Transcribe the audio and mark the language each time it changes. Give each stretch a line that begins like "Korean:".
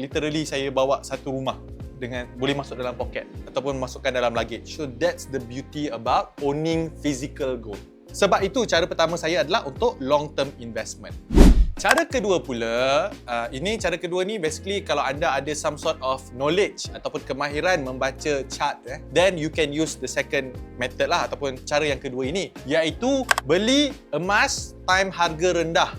Malay: Literally, saya bawa satu rumah dengan boleh masuk dalam poket ataupun masukkan dalam luggage.
English: So, that's the beauty about owning physical gold.
Malay: Sebab itu, cara pertama saya adalah untuk
English: long term investment.
Malay: Cara kedua pula, cara kedua ni basically kalau anda ada
English: some sort of knowledge
Malay: ataupun kemahiran membaca chart,
English: then you can use the second method
Malay: lah ataupun cara yang kedua ini, iaitu beli emas time harga rendah.